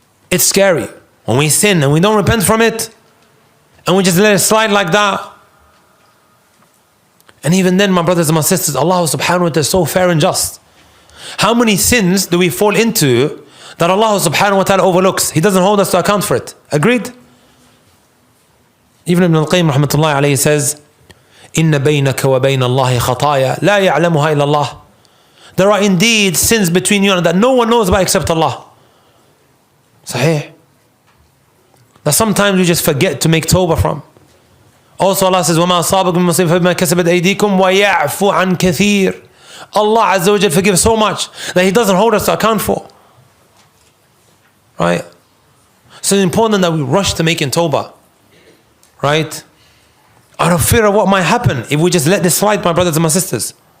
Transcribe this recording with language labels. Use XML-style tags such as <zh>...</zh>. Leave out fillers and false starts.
<en>It's scary when we sin and we don't repent from it and we just let it slide like that. And even then, my brothers and my sisters, Allah subhanahu wa ta'ala is so fair and just. How many sins do we fall into that Allah subhanahu wa ta'ala overlooks? He doesn't hold us to account for it. Agreed? Even Ibn al-Qayyim rahmatullahi alayhi says,</en> <ar>إِنَّ بَيْنَكَ وَبَيْنَ اللَّهِ خَطَايَا لَا يَعْلَمُهَا إِلَّا اللَّهِ.</ar> <en>There are indeed sins between you and that no one knows about except Allah. Sahih. That sometimes we just forget to make tawbah from. Also Allah says,</en> <ar>وَمَا أَصَابَكُم مِّن مُّصِيبَةٍ فَبِمَا كَسَبَتْ أَيْدِيكُم وَيَعْفُو عَن كَثِيرٍ.</ar> <en>Allah Azza wa Jal forgives so much that He doesn't hold us to account for. Right? So it's important that we rush to making tawbah. Right? Out of fear of what might happen if we just let this slide, my brothers and my sisters.</en>